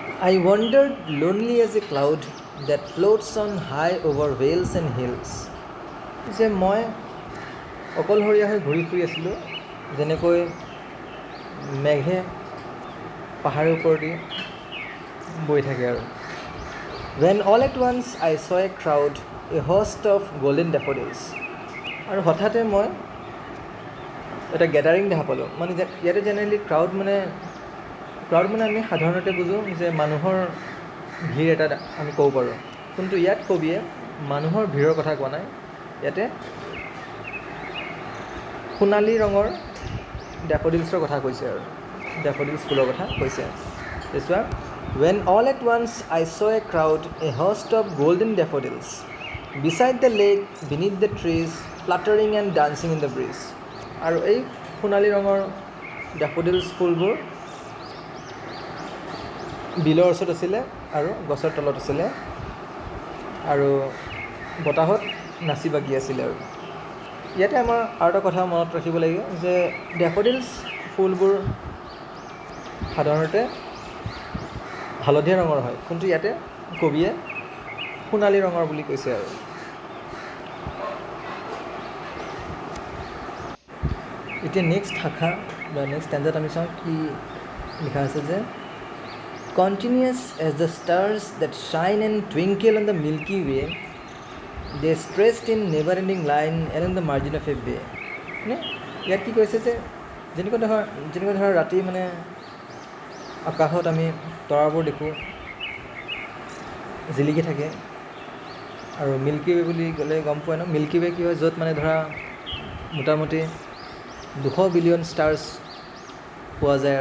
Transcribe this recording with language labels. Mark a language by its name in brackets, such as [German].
[English] I wandered lonely as a cloud that floats on high over vales and hills. [Assamese] যে মই অকলশৰীয়া হৈ ঘূৰি ফুৰি আছিলোঁ, যেনেকৈ মেঘে পাহাৰৰ ওপৰেদি বৈ থাকে আৰু। [English] When all at once I saw a crowd, a host of golden daffodils. [Assamese] আৰু হঠাতে মই এটা গেডাৰিং দেখা পালোঁ। মানে ইয়াতে জেনেৰেলি ক্ৰাউড মানে আমি সাধাৰণতে বুজোঁ যে মানুহৰ ভিৰ এটা আমি ক'ব পাৰোঁ, কিন্তু ইয়াত কবিয়ে মানুহৰ ভিৰৰ কথা কোৱা নাই। ইয়াতে সোণালী ৰঙৰ ডেফোডিলছৰ কথা কৈছে আৰু ডেফোডিলছ ফুলৰ কথা কৈছে। চোৱা, [English] when all at once I saw a crowd, a host of golden daffodils, beside the lake, beneath the trees, fluttering and dancing in the breeze. [Assamese] আৰু এই সোণালী ৰঙৰ ডেফোডিলছ ফুলবোৰ বিলৰ ওচৰত আছিলে আৰু গছৰ তলত আছিলে আৰু বতাহত নাচি বাগি আছিলে। আৰু ইয়াতে আমাৰ আৰু এটা কথা মনত ৰাখিব লাগিব যে ডেফোডিলছ ফুলবোৰ সাধাৰণতে হালধীয়া ৰঙৰ হয়, কিন্তু ইয়াতে কবিয়ে সোণালী ৰঙৰ বুলি কৈছে। আৰু এতিয়া নেক্সট শাখা বা নেক্সট ষ্টেঞ্জাত আমি চাওঁ কি লিখা আছে যে [English] Continuous as the stars that shine and twinkle on the Milky Way, they stretched in never-ending line along the margin of a bay. [Assamese] মানে ইয়াত কি কৈছে যে যেনেকুৱা ধৰা ৰাতি মানে আকাশত আমি তৰাবোৰ দেখোঁ জিলিকি থাকে, আৰু মিল্কি ৱে বুলি ক'লে গম পোৱা ন, মিল্কি ৱে কি হয়, য'ত মানে ধৰা মোটামুটি 200 বিলিয়ন ষ্টাৰ্ছ পোৱা যায়।